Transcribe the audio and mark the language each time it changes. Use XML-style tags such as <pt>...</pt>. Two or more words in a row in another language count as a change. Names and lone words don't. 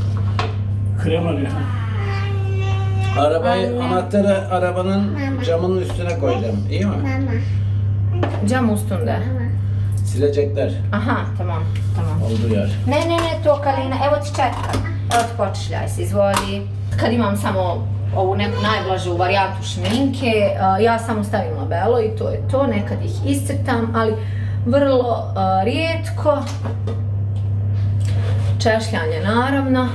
<tr>Krem arıyor. Anahtarı arabanın camının üstüne koyacağım. İyi mi? Cam üstünde. Silecekler. Aha, tamam. Olduğu yer.</tr> <bs>Ne, to Kalina, evo ti četka. Evo ti počešljaj se, izvoli. Kad imam samo ovu neku najblažu varijantu šminke, ja samo stavim labelo i to je to, nekad ih iscrtam, ali vrlo rijetko. Češljanje naravno.</bs>